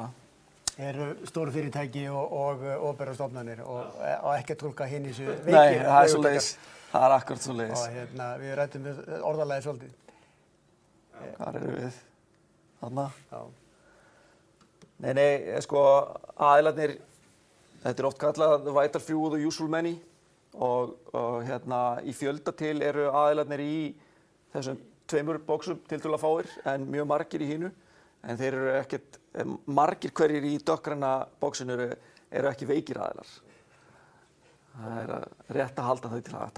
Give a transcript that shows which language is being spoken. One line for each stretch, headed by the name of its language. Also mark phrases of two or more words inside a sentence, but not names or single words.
Icelandic: Eru stóru fyrirtæki og opinberar stofnanir og ekki að túlka hinn í þessu veikir. Nei, það er svoleiðis. Það er akkurat svoleiðis. Og við ræddum við orðalagið svolítið. Hvar eru við? Þarna? Já. Nei, sko aðilarnir, þetta er oft kallað
English: the vital few
Icelandic: og
English: the usual many
Icelandic: og í fjölda til eru aðilarnir í þessum tveimur bóksum tiltölulega fáir en mjög margir í hinu en þeir eru ekkert, margir hverjir í dökkgræna bóksinu eru ekki veikir aðilar. Það er rétt að halda þau til það.